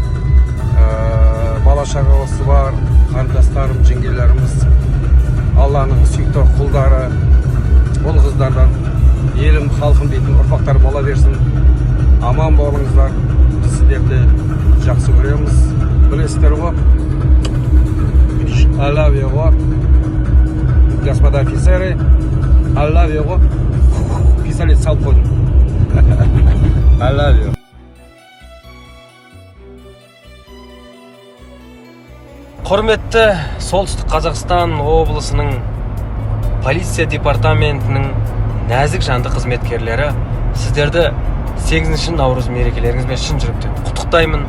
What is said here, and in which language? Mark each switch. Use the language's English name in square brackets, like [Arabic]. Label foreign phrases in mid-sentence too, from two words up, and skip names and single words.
[Kazakh] Бала шағасы бар, қарындастарым, жеңгелеріміз, Алланың сүйікті құлдары, ол қыздардан елім, халқым дейтін ұрпақтар бола берсін. Аман болыңыздар, біз сіздерді жақсы көреміз. Білесіздер ғой, [English] I love you ғой, [Russian] господа офицеры, [English] I love you [Kazakh] ғой, пистолет салып қойдым. [English] I love you. [Kazakh] Құрметті Солтүстік Қазақстан облысының полиция департаментінің нәзік жанды қызметкерлері, сіздерді 8 наурыз мерекелеріңізбен шын жүректен құттықтаймын.